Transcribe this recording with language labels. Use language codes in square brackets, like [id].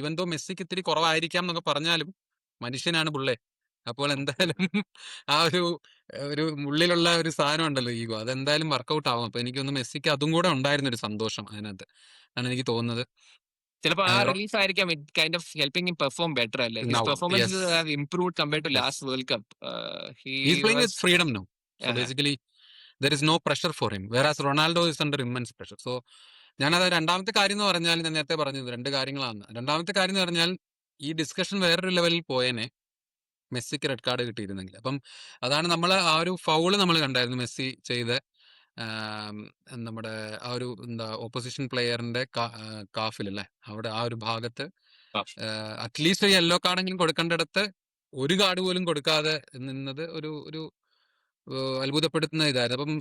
[ml] Even though മെസ്സിക്ക് ഇത്തിരി കുറവായിരിക്കാം എന്നൊക്കെ പറഞ്ഞാലും മനുഷ്യനാണ് പുള്ളേ. അപ്പോൾ എന്തായാലും ആ ഒരു ഒരു ഉള്ളിലുള്ള ഒരു സാധനം ഉണ്ടല്ലോ, ഈഗോ, അതെന്തായാലും വർക്കൗട്ട് ആവും. അപ്പൊ എനിക്കൊന്ന് മെസ്സിക്ക് അതും കൂടെ ഉണ്ടായിരുന്ന ഒരു സന്തോഷം അതിനകത്ത് ആണ് എനിക്ക് തോന്നുന്നത്. ചിലപ്പോൾ ആ റിലീഫ് ആയിരിക്കാം [en] it kind of helping him perform better [ml] അല്ലേ. [en] His Now, performance yes, have improved compared to yes. Last world cup. He's playing with freedom now. So Uh-huh. basically, there is no pressure for him. Whereas Ronaldo is under immense pressure. [ml] So ഞാനത് രണ്ടാമത്തെ കാര്യം എന്ന് പറഞ്ഞാൽ, ഞാൻ നേരത്തെ പറഞ്ഞത് 2 കാര്യങ്ങളാണ്. രണ്ടാമത്തെ കാര്യം എന്ന് പറഞ്ഞാൽ ഈ ഡിസ്കഷൻ വേറൊരു ലെവലിൽ പോയേനെ മെസ്സിക്ക് റെഡ് കാർഡ് കിട്ടിയിരുന്നെങ്കിൽ. അപ്പം അതാണ് നമ്മൾ ആ ഒരു ഫൗള് നമ്മൾ കണ്ടായിരുന്നു മെസ്സി ചെയ്ത് നമ്മുടെ ആ ഒരു ഓപ്പോസിഷൻ പ്ലെയറിന്റെ കാഫിലല്ലേ, അവിടെ ആ ഒരു ഭാഗത്ത് അറ്റ്ലീസ്റ്റ് ഒരു യെല്ലോ കാർഡെങ്കിലും കൊടുക്കേണ്ടിടത്ത് ഒരു കാർഡ് പോലും കൊടുക്കാതെ നിന്നത് ഒരു അത്ഭുതപ്പെടുത്തുന്ന ഇതായിരുന്നു.